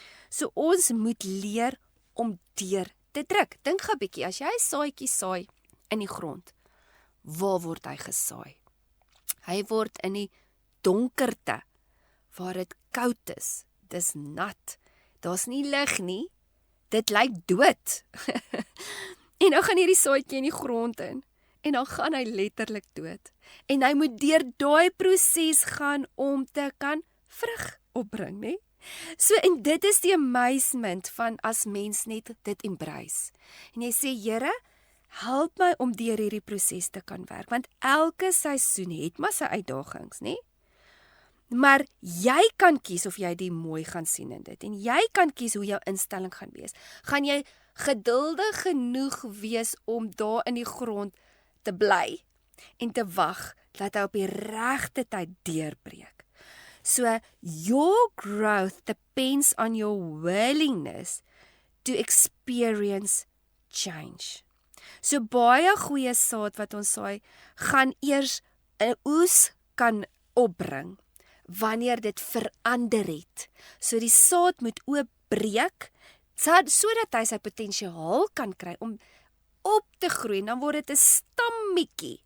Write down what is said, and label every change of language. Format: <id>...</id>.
<af>So ons moet leer om deur te druk. Dink gou 'n bietjie, as jy 'n saadjie saai in die grond, waar word hy gesaai? Hy word in die donkerte, waar dit koud is, dis nat, daar's nie lig nie, dit lyk dood. En dan gaan hierdie saadjie in die grond in, en dan gaan hy letterlik dood. En hy moet deur daai proses gaan om te kan vrug opbring, né? So, en dit is die amazement van as mens net dit embrace. En jy sê, Here, help my om deur hierdie proses te kan werk, want elke seisoen het maar sy uitdagings, né? Maar jy kan kies of jy die mooi gaan sien in dit, en jy kan kies hoe jou instelling gaan wees. Gaan jy geduldig genoeg wees om daar in die grond te bly en te wag dat hy op die regte tyd deurbreek?</af> <en>So, your growth depends on your willingness to experience change.</en> <af>So, baie goeie saad wat ons saai, gaan eers 'n oes kan opbring, wanneer dit verander het. So die saad moet oopbreek, sodat hy sy potensiaal kan kry om op te groei, en dan word dit 'n stammetjie.</af>